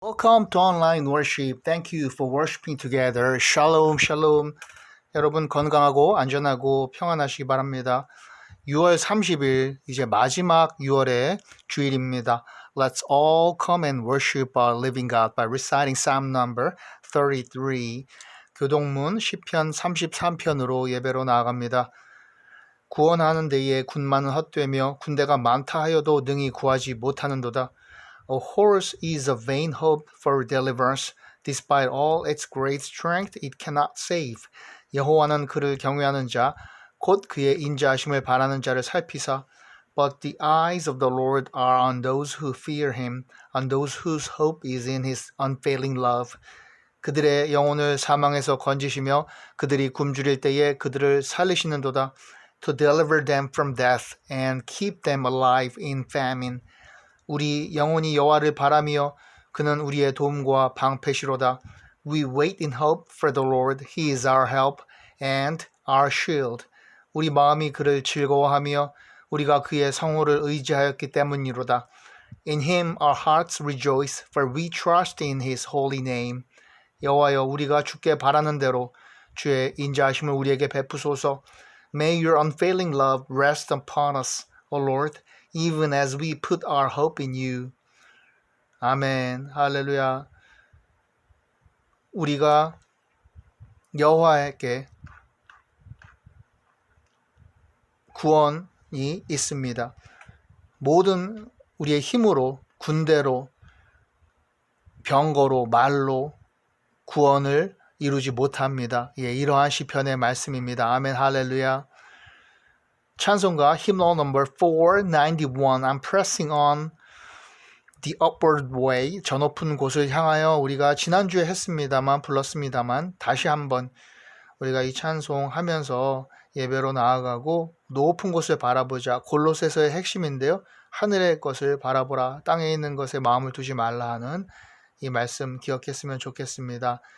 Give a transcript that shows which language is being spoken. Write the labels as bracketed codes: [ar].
[en] Welcome to online worship. Thank you for worshiping together. [he] Shalom, shalom. [ko] 여러분 건강하고 안전하고 평안하시기 바랍니다. 6월 30일 이제 마지막 6월의 주일입니다. [en] Let's all come and worship our living God by reciting Psalm number 33. [ko] 교동문 시편 33편으로 예배로 나아갑니다. 구원하는 데에 군마는 헛되며 군대가 많다 하여도 능히 구하지 못하는도다. [en] A horse is a vain hope for deliverance. Despite all its great strength, it cannot save. [ko] 여호와는 그를 경외하는 자, 곧 그의 인자하심을 바라는 자를 살피사. [en] But the eyes of the Lord are on those who fear him, on those whose hope is in his unfailing love. [ko] 그들의 영혼을 사망에서 건지시며 그들이 굶주릴 때에 그들을 살리시는도다. [en] To deliver them from death and keep them alive in famine. [ko] 우리 영혼이 여호와를 바라며 그는 우리의 도움과 방패시로다. [en] We wait in hope for the Lord. He is our help and our shield. [ko] 우리 마음이 그를 즐거워하며 우리가 그의 성호를 의지하였기 때문이로다. [en] In him our hearts rejoice, for we trust in his holy name. [ko] 여호와여, 우리가 주께 바라는 대로 주의 인자하심을 우리에게 베푸소서. [en] May your unfailing love rest upon us, O Lord, even as we put our hope in you. [ko] 아멘. 할렐루야. 우리가 여호와에게 구원이 있습니다. 모든 우리의 힘으로, 군대로, 병거로, 말로 구원을 이루지 못합니다. 이러한 시편의 말씀입니다. 아멘. 할렐루야. 찬송가 [en] hymnal number 491. I'm pressing on the upward way. [ko] 저 높은 곳을 향하여 우리가 지난주에 했습니다만 불렀습니다만 다시 한번 우리가 이 찬송 하면서 예배로 나아가고 높은 곳을 바라보자. 골로새서의 핵심인데요. 하늘의 것을 바라보라. 땅에 있는 것에 마음을 두지 말라 하는 이 말씀 기억했으면 좋겠습니다.